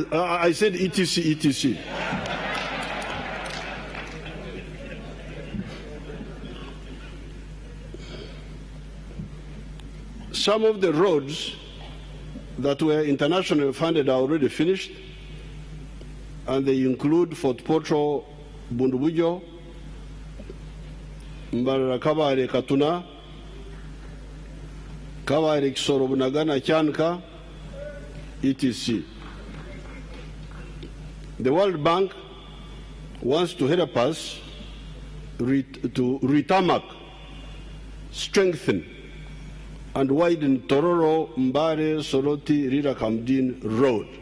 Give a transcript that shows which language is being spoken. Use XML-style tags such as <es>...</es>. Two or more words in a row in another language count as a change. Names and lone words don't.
<en>I said etc. Some of the roads that were internationally funded are already finished, and they include Fort Potro, Bundubujo, Mbarara Kabare Katuna, Kabare Kisoro Bunagana Chanka, etc. The World Bank wants to help us to retarmac, strengthen, and widen Tororo, Mbare, Soroti, Rira Kamdin Road.</en>